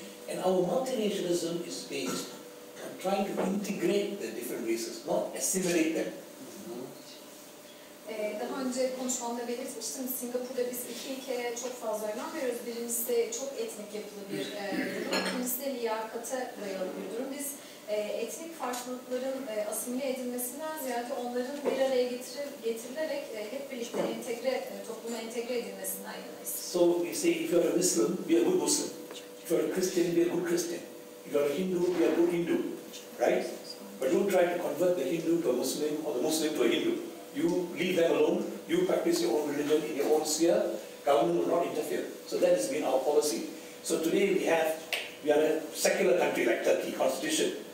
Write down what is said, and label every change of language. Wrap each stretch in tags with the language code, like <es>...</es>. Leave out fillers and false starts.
<en>And our multiracialism is based on trying to integrate the different races, not assimilate them.</en> <tr>Daha önce konuşmamda belirtmiştim, Singapur'da biz iki ilkeye çok fazla önem veriyoruz. Birincisi çok etnik yapılı bir durum, ikincisi de liyakata dayalı bir durum. Biz etnik farklılıkların asimile edilmesinden ziyade onların bir araya getirilerek hep birlikte topluma entegre edilmesinden yanayız.</tr> <en>So you say if you are a Muslim, be a good Muslim. If you are a Christian, be a good Christian. If you are a Hindu, be a good Hindu, right? But don't try to convert the Hindu to a Muslim or the Muslim to a Hindu. You leave them alone, you practice your own religion in your own sphere, government will not interfere. So that has been our policy. So today we are a secular country like Turkey, constitution.</en>